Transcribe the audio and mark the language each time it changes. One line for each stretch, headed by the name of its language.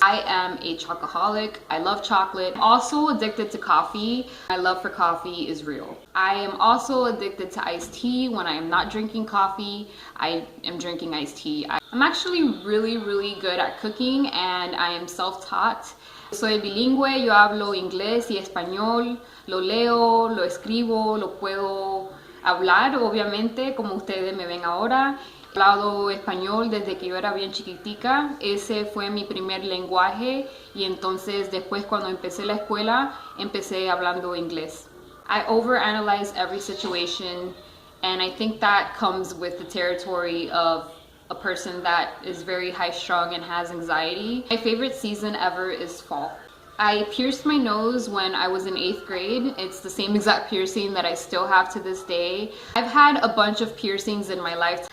English: I am a chocoholic. I love chocolate. I'm also addicted to coffee. My love for coffee is real. I am also addicted to iced tea. When I am not drinking coffee, I am drinking iced tea. I'm actually really good at cooking, and I am self-taught.
Spanish: Soy bilingüe, yo hablo inglés y español, lo leo, lo escribo, lo puedo hablar, obviamente, como ustedes me ven ahora. He hablado español desde que yo era bien chiquitica. Ese fue mi primer lenguaje, y entonces después cuando empecé la escuela, empecé hablando inglés.
English: I overanalyze every situation, and I think that comes with the territory of a person that is very high-strung and has anxiety. My favorite season ever is fall. I pierced my nose when I was in 8th grade. It's the same exact piercing that I still have to this day. I've had a bunch of piercings in my life.